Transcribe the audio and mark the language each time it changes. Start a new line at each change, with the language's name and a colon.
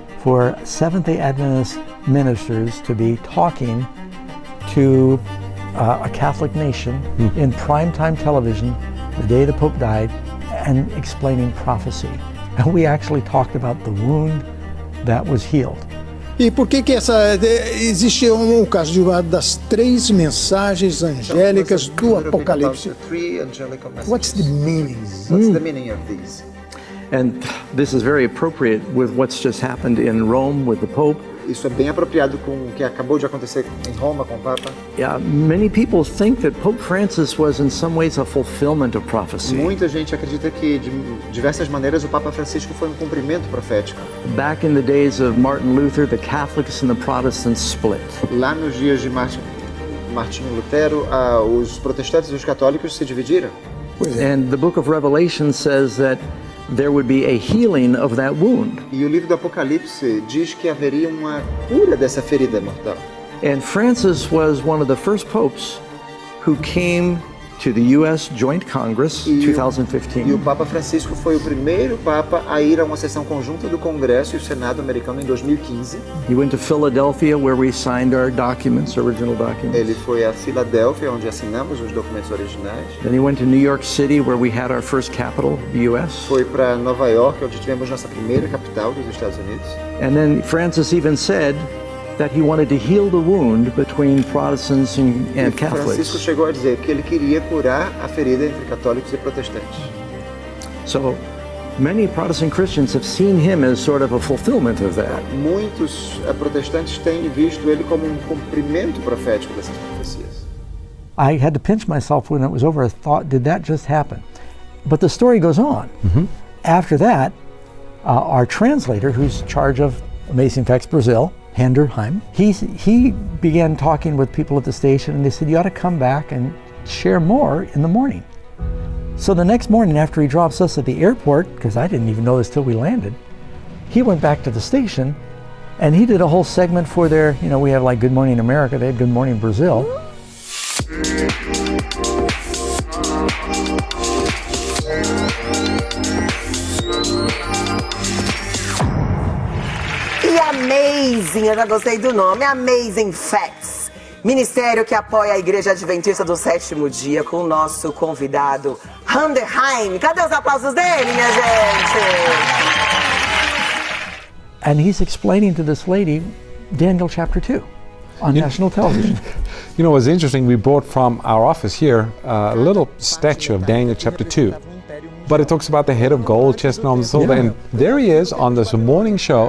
English: for Seventh-day Adventist ministers to be talking to a Catholic nation in primetime television the day the Pope died and explaining prophecy. And we actually talked about the wound that was healed.
Portuguese: E por que existe caso de uma das 3 mensagens angélicas do Apocalipse?
English: What's the meaning? What's the meaning of these? And this is very appropriate with what's just happened in Rome with the Pope.
Portuguese: Isso é bem apropriado com o que acabou de acontecer em Roma com o Papa.
English: Yeah, many people think that Pope Francis was in some ways a fulfillment of prophecy.
Portuguese: Muita gente acredita que de diversas maneiras o Papa Francisco foi um cumprimento profético.
English: Back in the days of Martin Luther, the Catholics and the Protestants split.
Portuguese: Lá nos dias de Martinho Lutero, os protestantes e os católicos se dividiram.
English: And the book of Revelation says that there would be a healing of that wound.
Portuguese: E o livro do Apocalipse diz que haveria uma cura dessa ferida mortal.
English: And Francis was one of the first popes who came to the U.S. Joint Congress 2015.
Portuguese: E o Papa Francisco foi o primeiro Papa a ir a uma sessão conjunta do Congresso e o Senado americano em 2015.
English: He went to Philadelphia where we signed our documents, original documents.
Portuguese: Ele foi a Filadélfia, onde assinamos os documentos originais.
English: Then he went to New York City where we had our first capital, the U.S.
Portuguese: Foi para Nova York, onde tivemos nossa primeira capital dos Estados Unidos.
English: And then Francis even said that he wanted to heal the wound between Protestants and Catholics.
Portuguese: Francisco chegou a dizer que ele queria curar a ferida entre católicos e protestantes.
English: So many Protestant Christians have seen him as sort of a fulfillment of that.
Portuguese: Muitos protestantes têm visto ele como um cumprimento profético dessas profecias.
English: I had to pinch myself when it was over. I thought, did that just happen? But the story goes on. After that, our translator, who's in charge of Amazing Facts Brazil, Handerheim, he began talking with people at the station, and they said, you ought to come back and share more in the morning. So the next morning after he drops us at the airport, because I didn't even know this till we landed, he went back to the station and he did a whole segment for their, we have like Good Morning America, they had Good Morning Brazil.
Portuguese: Amazing, eu já gostei do nome, Amazing Facts. Ministério que apoia a Igreja Adventista do Sétimo Dia, com o nosso convidado, Handerheim. Cadê os aplausos dele, minha gente?
English: And he's explaining to this lady Daniel chapter 2 on national television. You know, what's interesting, we brought from our office here a little statue of Daniel chapter 2. But it talks about the head of gold, chestnut on the silver, and there he is on this morning show.